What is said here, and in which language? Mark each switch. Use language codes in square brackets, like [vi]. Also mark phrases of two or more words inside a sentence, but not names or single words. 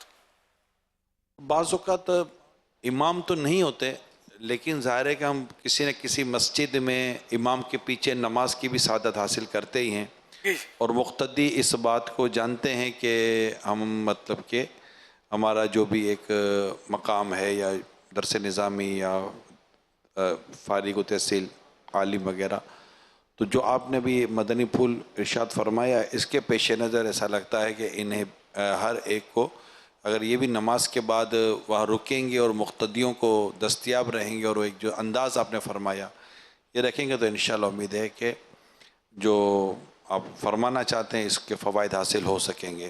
[ur] بعض اوقات امام تو نہیں ہوتے، لیکن ظاہر ہے کہ ہم کسی نہ کسی مسجد میں امام کے پیچھے نماز کی بھی سعادت حاصل کرتے ہی ہیں، اور مقتدی اس بات کو جانتے ہیں کہ ہم مطلب کہ ہمارا جو بھی ایک مقام ہے، یا درس نظامی یا فارغ التحصیل عالم وغیرہ، تو جو آپ نے بھی مدنی پھول ارشاد فرمایا، اس کے پیش نظر ایسا لگتا ہے کہ انہیں ہر ایک کو اگر یہ بھی نماز کے بعد وہاں رکیں گے اور مقتدیوں کو دستیاب رہیں گے، اور وہ ایک جو انداز آپ نے فرمایا یہ رکھیں گے، تو انشاءاللہ امید ہے کہ جو آپ فرمانا چاہتے ہیں اس کے فوائد حاصل ہو سکیں گے۔